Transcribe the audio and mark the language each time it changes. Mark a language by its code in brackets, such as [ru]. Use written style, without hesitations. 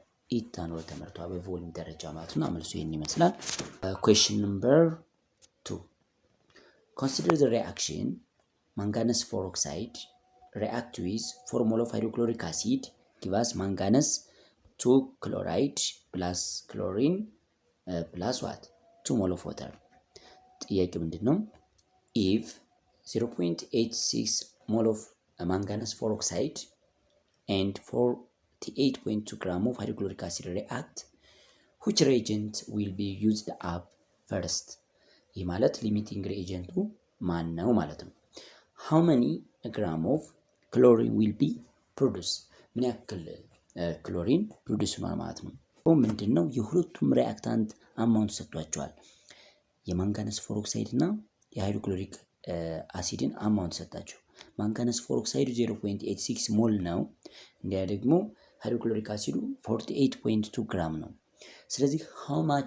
[am] ኢታኖል ተመርቷል በቮሊዩም ደረጃ ማለት ነው። መልሱ ይሄን ይመስላል። [en] question number 2 consider the reaction manganese 4 oxide react with 4 mole of hydrochloric acid give us manganese 2 chloride plus chlorine plus what 2 mole of water [am] ጥያቄ ምንድነው [en] if 0.86 mole of manganese peroxide and 48.2 gram of hydrochloric acid react, which reagent will be used up first? [am] ይህ ማለት ሊሚቲንግ ሪኤጀንቱ ማን ነው ማለት ነው። [en] how many gram of chlorine will be produced? [am] ምን ያክል ክሎሪን ፕሮዲዩስ ነው ማለት ነው። ምንድነው የሁለቱም ሪአክታንት አማውንት ሰጥቷቸዋል። የማንጋነስ ፎሮክሳይድ እና የሃይድሮክሎሪክ አሲድን አማውንት ሰጣቸው። ማንጋነስ ፎሮክሳይዱ 0.86 ሞል ነው። እንዲያ ደግሞ ሃይድሮክሎሪክ አሲዱ 48.2 ግራም ነው። ስለዚህ how